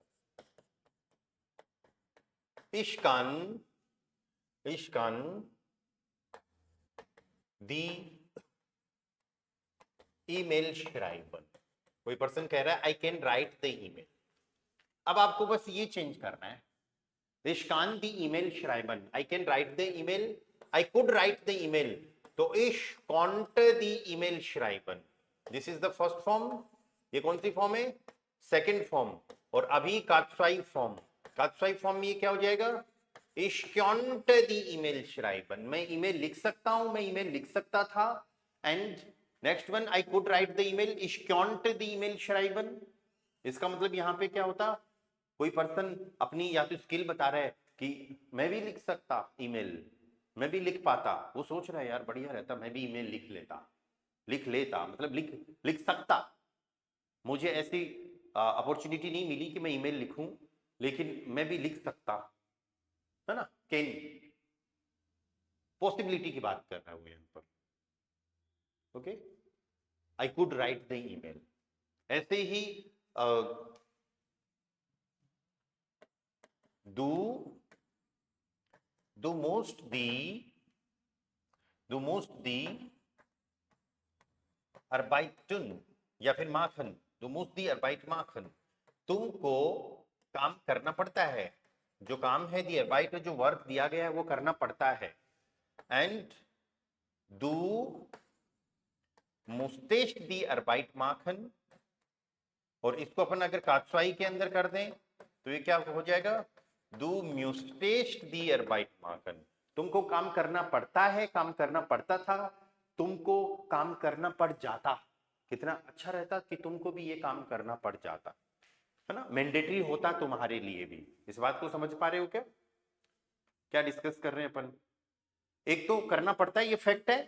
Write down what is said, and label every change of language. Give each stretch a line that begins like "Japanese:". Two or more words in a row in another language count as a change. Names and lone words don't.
German: Ich kann Ich kann die E-Mail schreiben.
Hindi: कोई पर्सन कह रहा है
English: I can write the email.
Hindi: अब आपको बस ये चेंज करना है,
German: Ich kann die E-Mail schreiben.
English: I can write the email. I could write the email.
German: तो ich konnte die E-Mail schreiben.
English: This is the first form.
Hindi: ये कौन सी फॉर्म है? सेकेंड फॉर्म। और अभी कात्साई फॉर्म। कात्साई फॉर्म में ये क्या हो जाएगा?
German: Ich konnte die E-Mail schreiben.
Hindi: मैं ईमेल लिख सकता हूं, मैं ईमेल लिख सकता था।
English: and next one I could write the email.
German: Ich konnte die E-Mail schreiben.
Hindi: इसका मतलब यहां पे क्या होता? कोई पर्सन अपनी या तो स्किल बता रहा है कि मैं भी लिख सकता ईमेल, मैं भी लिख पाता। वो सोच रहा है यार बढ़िया रहता मैं भी ईमेल लिख लेता मतलब लिख सकता। मुझे ऐसी अपॉर्चुनिटी नहीं मिली कि मैं ईमेल लिखूं, लेकिन मैं भी लिख सकता, है ना।
English: can possibility
Hindi: की बात कर रहा हूं यहां पर।
English: okay, I could write the email.
Hindi: ऐसे ही
German: du musst die Arbeit tun
Hindi: या फिर
German: माखन। du musst die Arbeit machen।
Hindi: तुमको काम करना पड़ता है। जो काम है
German: die Arbeit,
Hindi: जो वर्क दिया गया है वो करना पड़ता है।
German: एंड du musstest die Arbeit machen।
Hindi: और इसको अपन अगर कात्साई के अंदर कर दें तो ये क्या हो जाएगा?
German: Du musstest die Arbeit machen।
Hindi: तुमको काम करना पड़ता है, काम करना पड़ता था, तुमको काम करना पड़ जाता। कितना अच्छा रहता कि तुमको भी ये काम करना पड़ जाता, है ना। मैंडेटरी होता तुम्हारे लिए भी। इस बात को समझ पा रहे हो क्या? क्या डिस्कस कर रहे हैं अपन? एक तो करना पड़ता है, ये फैक्ट है।